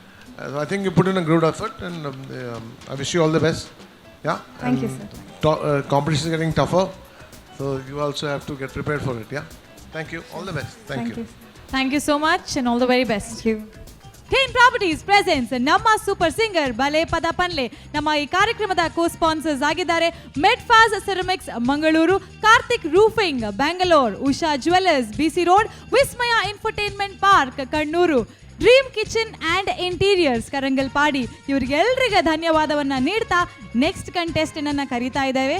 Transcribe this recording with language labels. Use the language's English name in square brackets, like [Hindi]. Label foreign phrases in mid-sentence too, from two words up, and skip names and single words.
[English] So I think you put in a good effort, and I wish you all the best. Yeah. Thank you, sir. Competition is getting tougher, so you also have to get prepared for it. Yeah. Thank you. All the best. Thank you. Thank you so much and all the very best. Thank you. [Tulu] Kane Properties presents ನಮ್ಮ ಸೂಪರ್ ಸಿಂಗರ್ ಬಲೆ ಪದ ಪನ್ಲೆ. [Kannada] ನಮ್ಮ ಈ ಕಾರ್ಯಕ್ರಮದ ಕೋ ಸ್ಪಾನ್ಸರ್ಸ್ ಆಗಿದ್ದಾರೆ ಮೆಡ್ಫಾಸ್ ಸೆರಮಿಕ್ಸ್ ಮಂಗಳೂರು, ಕಾರ್ತಿಕ್ ರೂಫಿಂಗ್ ಬ್ಯಾಂಗಲೋರ್, ಉಷಾ ಜ್ಯುವೆಲ್ಲರ್ಸ್ ಬಿಸಿ ರೋಡ್, ವಿಸ್ಮಯ ಇನ್ಫೋಟೈನ್ಮೆಂಟ್ ಪಾರ್ಕ್ ಕಣ್ಣೂರು, ಡ್ರೀಮ್ ಕಿಚನ್ ಆ್ಯಂಡ್ ಇಂಟೀರಿಯರ್ಸ್ ಕರಂಗಲ್ಪಾಡಿ. ಇವರಿಗೆಲ್ಲರಿಗೆ ಧನ್ಯವಾದವನ್ನ ನೀಡ್ತಾ [English] next contestant [Kannada] ಅನ್ನ ಕರೀತಾ ಇದ್ದೇವೆ.